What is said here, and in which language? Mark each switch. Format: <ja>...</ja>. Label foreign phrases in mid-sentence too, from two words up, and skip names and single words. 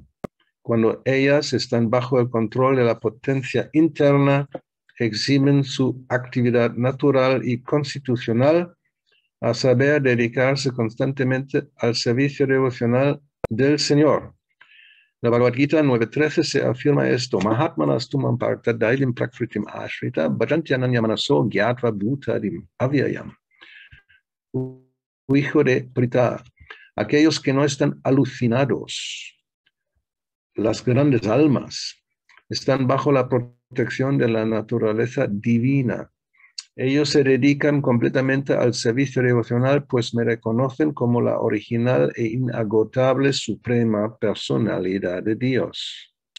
<es>Cuando ellas están bajo el control de la potencia interna, exhiben su actividad natural y constitucional, a saber, dedicarse constantemente al servicio devocional del Señor. La Bhagavad Gita 9.13 se afirma esto:</es> <sa>Mahatmanas tumam parta dailim prakritim ashrita bhajantyananya manaso gyatva bhutadim avyayam.</sa> <es>Hijo de Prita, aquellos que no están alucinados, las grandes almas, están bajo la protección de la naturaleza divina. Ellos se dedican completamente al servicio devocional, pues me reconocen como la original e inagotable Suprema Personalidad de Dios.</es>